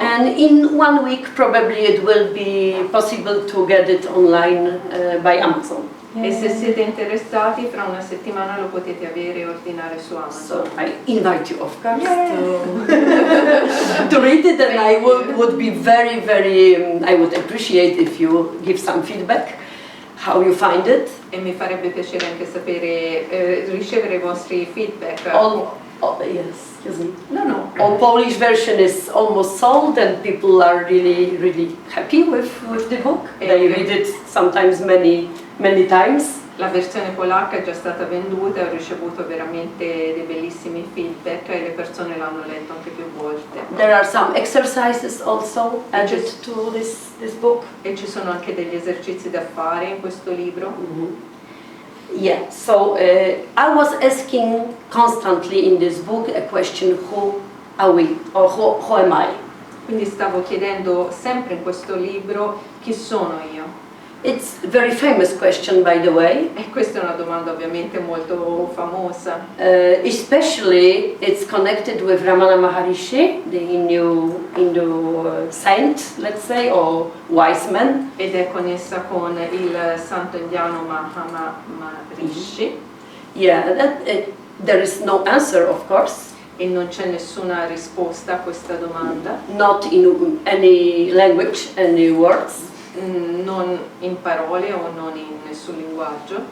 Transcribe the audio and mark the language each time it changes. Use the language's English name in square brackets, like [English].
[English] And in 1 week probably it will be possible to get it online by Amazon. [Italian] E se siete interessati, fra una settimana lo potete avere e ordinare su Amazon. [English] So I invite you, of course, to read it, and I would be very, I would appreciate if you give some feedback, how you find it. [Italian] E mi farebbe piacere anche sapere, ricevere i vostri feedback. [English] Yes, excuse me. No. All Polish version is almost sold, and people are really happy with the book. They read it sometimes many times. [Italian] La versione polacca è già stata venduta e ho ricevuto veramente dei bellissimi feedback e le persone l'hanno letto anche più volte. [English] There are some exercises also added to this book. [Italian] E ci sono anche degli esercizi da fare in questo libro. [English] Yeah, so I was asking constantly in this book a question: who are we, or who am I? [Italian] Quindi stavo chiedendo sempre in questo libro chi sono io. [English] It's a very famous question, by the way. [Italian] E questa è una domanda ovviamente molto famosa. [English] Especially it's connected with Ramana Maharishi, the Hindu saint, let's say, or wise man. [Italian] Ed è connessa con il santo indiano Maharishi. [English] Yeah, there is no answer, of course. [Italian] E non c'è nessuna risposta a questa domanda. [English] Not in any language, any words. [Italian] Non in parole o non in nessun linguaggio.